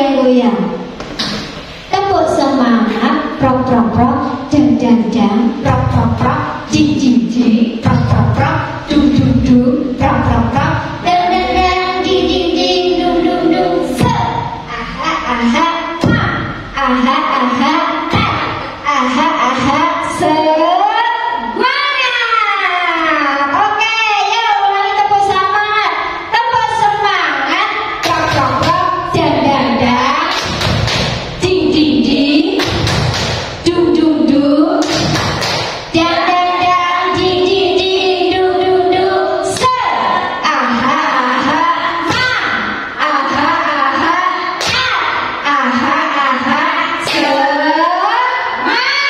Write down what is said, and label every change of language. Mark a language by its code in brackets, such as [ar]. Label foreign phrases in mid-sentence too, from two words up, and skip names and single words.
[id] goyang. Tepuk semangat, prok prok prok, dang dang dang, prok prok prok, jing jing jing, prok prok prok, dung dung dung, prok prok prok, dang dang dang, jing jing jing, dung dung dung, se, aha aha, ma, aha aha, ta, aha aha, semangat. Oke, yuk ulangi tepuk semangat, prok prok prok, dang dang dang. Ding ding ding, dung dung dung, dang dang dang, ding ding ding, dung dung dung, se, aha aha, ma, aha aha, ta, aha aha, semangat.